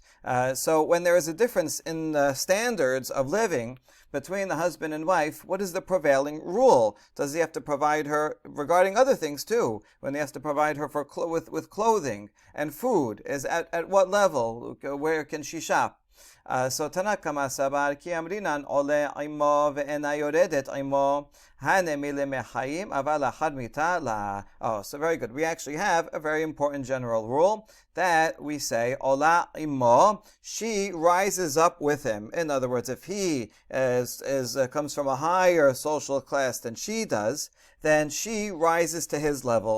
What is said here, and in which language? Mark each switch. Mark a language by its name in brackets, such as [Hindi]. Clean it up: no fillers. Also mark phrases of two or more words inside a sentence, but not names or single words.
[English] So when there is a difference in the standards of living between the husband and wife, what is the prevailing rule? Does he have to provide her regarding other things too? When he has to provide her for with clothing and food, is at what level? Where can she shop? So [Aramaic] תנא קמא סבר כי אמרינן עולה עמו ואינה יורדת עמו הני מילי מחיים אבל לאחר מיתה לא. [English] Oh, so very good. We actually have a very important general rule that we say [Hebrew] עולה עמו, [English] she rises up with him. In other words, if he comes from a higher social class than she does, then she rises to his level.